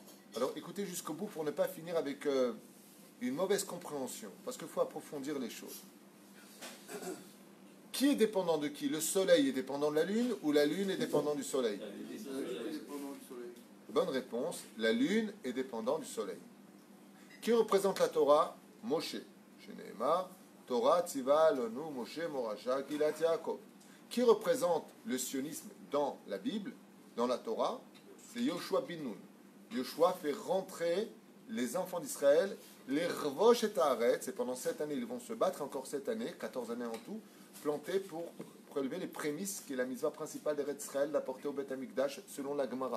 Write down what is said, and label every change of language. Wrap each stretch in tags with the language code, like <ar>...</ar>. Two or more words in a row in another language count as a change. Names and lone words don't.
<fr>Alors écoutez jusqu'au bout pour ne pas finir avec une mauvaise compréhension, parce qu'il faut approfondir les choses. Qui est dépendant de qui? Le soleil est dépendant de la lune ou la lune est dépendante du soleil? Bonne réponse, la lune est dépendante du soleil. Qui représente la Torah? Moshe.</fr> <he>שנאמר תורה צוה לנו משה מורשה קהילת יעקב.</he> <fr>Qui représente le sionisme dans la Bible, dans la Torah? C'est Yoshua bin Nun. Yoshua fait rentrer les enfants d'Israël, les</fr> <he>לרשת את הארץ,</he> <fr>et pendant 7 années, ils vont se battre, encore 7 années, 14 années en tout, plantés pour prélever les prémices, qui est la mitzvah principale d'Eretz Israël, d'apporter au</fr> <he>בית המקדש,</he> <fr>selon la Gemara.</fr>